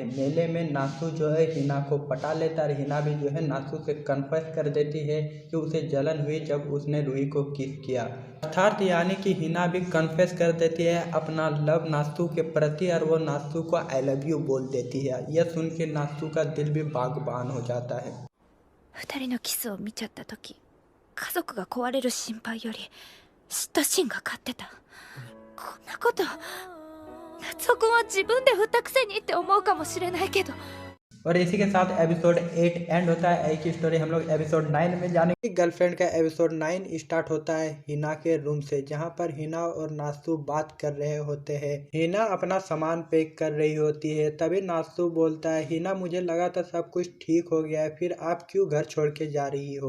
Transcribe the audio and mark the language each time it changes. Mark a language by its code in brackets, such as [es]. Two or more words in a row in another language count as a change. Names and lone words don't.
[hi] मेले में नासु जो है हिना को पटा लेता है, हिना भी जो है नासु से कन्फेस कर देती है कि उसे जलन हुई जब उसने रूही को किस किया, अर्थात यानी कि हिना भी कन्फेस कर देती है अपना लव नासु के प्रति और वो नासु को [en] I love you [hi] बोल देती है। यह सुन के नासु का दिल भी बागबान हो जाता है। [ja] 二人のキスを見ちゃった時、家族が壊れる心配より嫉妬心が勝ってた。こんなこと夏男は自分で振ったくせにって思うかもしれないけど、 [hi] और इसी के साथ एपिसोड 8 एंड होता है। एक ही स्टोरी हम लोग एपिसोड 9 में जाने की। गर्लफ्रेंड का एपिसोड 9 स्टार्ट होता है हिना के रूम से, जहां पर हिना और नासु बात कर रहे होते हैं। हिना अपना सामान पैक कर रही होती है, तभी नासु बोलता है हिना मुझे लगा था सब कुछ ठीक हो गया है, फिर आप क्यों घर छोड़ के जा रही हो।